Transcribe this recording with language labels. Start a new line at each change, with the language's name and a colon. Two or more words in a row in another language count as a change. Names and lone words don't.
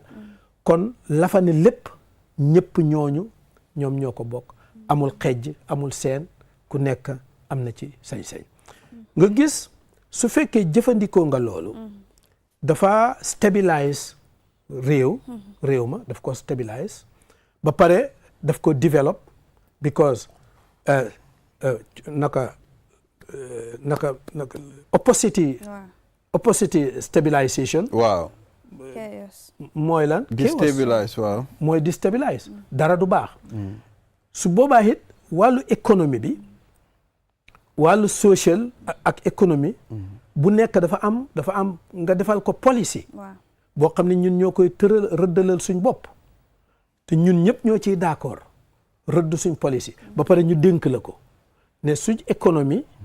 Wolof: kon la fa ne lépp ñëpp ñooñu ñoom ñoo ko bokk amul xejj amul seen ku nekk am na ci sañ-sañ nga gis su fekkee jëfandikoo nga loolu dafa stabilise réew ma daf ko stabilise ba pare daf ko develop because naka opposite stabilisation waaw mooy lan destabilise waaw mooy destabilise dara du baax su boobaa it wàllu économie bi wàllu social ak économie bu nekk dafa am nga defal ko policy boo xam ne ñun ñoo koy tëral rëddalal suñ bopp te ñun ñëpp ñoo ciy d'accord rëdd suñ policy ba pare ñu dénk la ko ne suñ économie